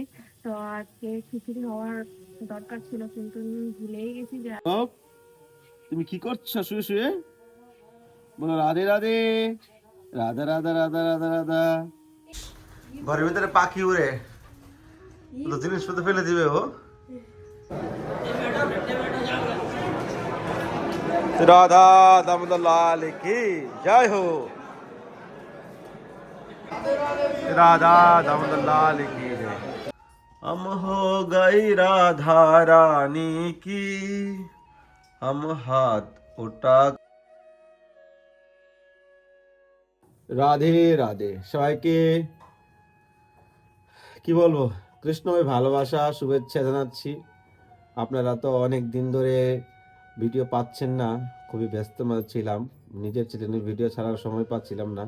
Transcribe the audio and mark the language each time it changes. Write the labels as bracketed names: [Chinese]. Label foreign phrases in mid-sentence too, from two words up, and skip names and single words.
[Bangla] তো আজকে খিচুড়ি হওয়ার দরকার ছিল, কিন্তু আমি ভুলেই গেছি যে তুমি কি করছো শুয়ে শুয়ে? বলো রাধে রাধে, রাধা রাধা রাধা রাধা রাধা। ঘরের ভিতরে পাখি উড়ে তো জিনিসপত্র ফেলে দিবে ও। [Hindi] राधा दामोदर लाल की जय हो। राधा दामोदर लाल की जय। हम हो गई राधा रानी की, हम हाथ उठा। [Bangla] রাধে রাধে সবাইকে কি বলবো, কৃষ্ণময় ভালোবাসা শুভেচ্ছা জানাচ্ছি। আপনারা তো অনেক দিন ধরে ভিডিও পাচ্ছেন না, খুবই ব্যস্ত ছিলাম, নিজের চ্যানেলের ভিডিও ছাড়ার সময় পাচ্ছিলাম না।